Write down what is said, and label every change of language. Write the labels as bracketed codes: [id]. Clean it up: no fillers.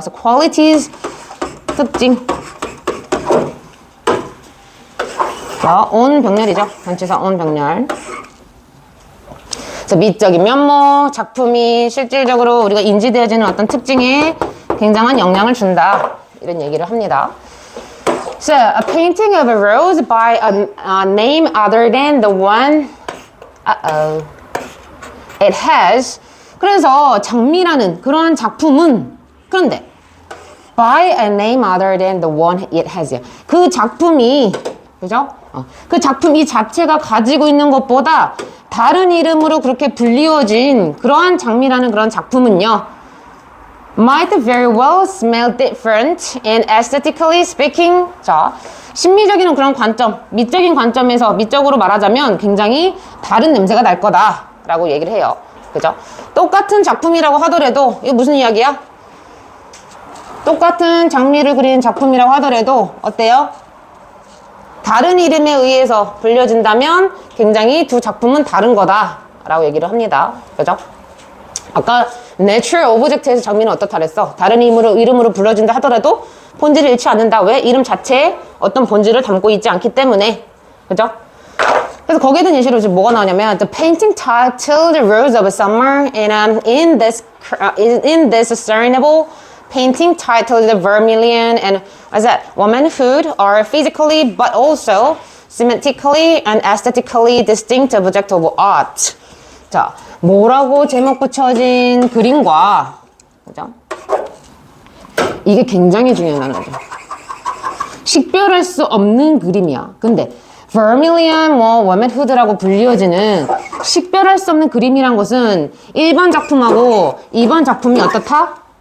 [ko] 그래서 qualities 특징. 자, on 병렬이죠. 전치사 on 병렬. 그래서 미적인 면모, 작품이 실질적으로 우리가 인지되어지는 어떤 특징에 굉장한 영향을 준다. 이런 얘기를 합니다. [en] So, a painting of a rose by a name other than the one it has. [ko] 그래서 장미라는 그런 작품은 그런데 [en] by a name other than the one it has. [ko] 그 작품이 그죠? 그 작품 이 자체가 가지고 있는 것보다 다른 이름으로 그렇게 불리워진 그러한 장미라는 그런 작품은요. [en] might very well smell different and aesthetically speaking. [ko] 자, 심미적인 그런 관점, 미적인 관점에서 미적으로 말하자면 굉장히 다른 냄새가 날 거다라고 얘기를 해요. 그죠? 똑같은 작품이라고 하더라도 이거 무슨 이야기야? 똑같은 장미를 그린 작품이라고 하더라도 어때요? 다른 이름에 의해서 불려진다면 굉장히 두 작품은 다른 거다라고 얘기를 합니다. 그죠? 아까 natural object에서 장미는 어떻다 그랬어? 다른 이름으로 불러진다 하더라도 본질을 잃지 않는다. 왜? 이름 자체에 어떤 본질을 담고 있지 않기 때문에. 그죠? 그래서 거기에 대한 예시로 지금 뭐가 나오냐면 [en] The painting titled The Rose of Summer and in this discernible painting titled The Vermilion and what's that? Womanhood are physically but also semantically and aesthetically distinct object of art. [ko] 자, 뭐라고 제목 붙여진 그림과 그죠? 이게 굉장히 중요한 단어죠. 식별할 수 없는 그림이야. 근데 버밀리언, 뭐, 워멧 후드라고 불리워지는 식별할 수 없는 그림이란 것은 1번 작품하고 2번 작품이 어떻다?